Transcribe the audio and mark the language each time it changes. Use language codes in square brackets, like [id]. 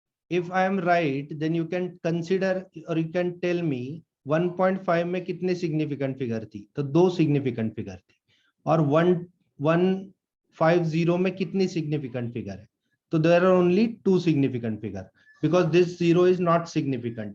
[en] If I am right, then you can consider or you can tell me [hi] 1.5 में कितने significant figure थी. तो 2 significant figure थी. और 150 में कितनी सिग्निफिकेंट फिगर है? तो [en] there are only 2 significant figure because this 0 is not significant.